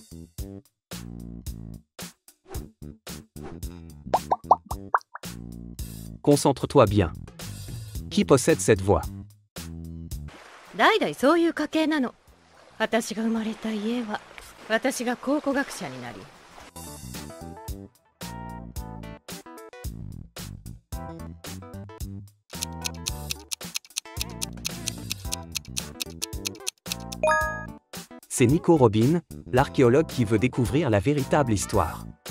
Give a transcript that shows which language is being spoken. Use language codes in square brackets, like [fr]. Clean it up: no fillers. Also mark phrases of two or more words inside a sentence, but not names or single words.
[fr] Concentre-toi bien. Qui possède cette voix? [ja] 代々そういう家系なの。私が生まれた家は私が考古学者になり。 [fr] C'est Nico Robin, l'archéologue qui veut découvrir la véritable histoire.